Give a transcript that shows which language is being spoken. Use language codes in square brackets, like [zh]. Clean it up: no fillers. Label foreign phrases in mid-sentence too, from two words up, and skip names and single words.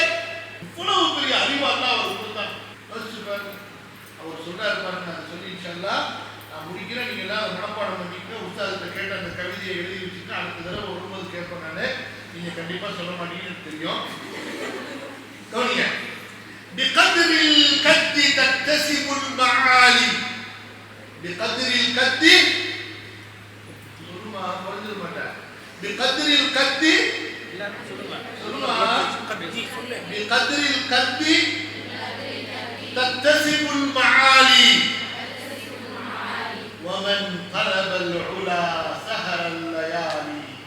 [ta] இவ்வளவு பெரிய அறிவாளா அவர் கொடுத்தார். அவர் சொல்றாரு பாருங்க, அதை சொல்லி [ar] إن شاء الله [ta] நான் முடிக்கிறேன், நீங்க எல்லாம் மனப்பாடம் பண்ணிக்க. உஸ்தாதிட்ட கேட்ட அந்த கவிதையை எழுதி வச்சுட்டு அடுத்த தடவை வரும்போது கேட்பேன் நானு. நீங்க கண்டிப்பா சொல்ல மாட்டீங்கன்னு தெரியும். கவனிங்க. [ar] بقدر الكد تكتسب المعالي. بقدر الكد [ta] சொல்லுமா புரிஞ்சுக்க மாட்டேன். [ar] بقدر الكد சொல்லுமா بقدر الكد تكتسب المعالي ومن طلب العلا سهر الليالي.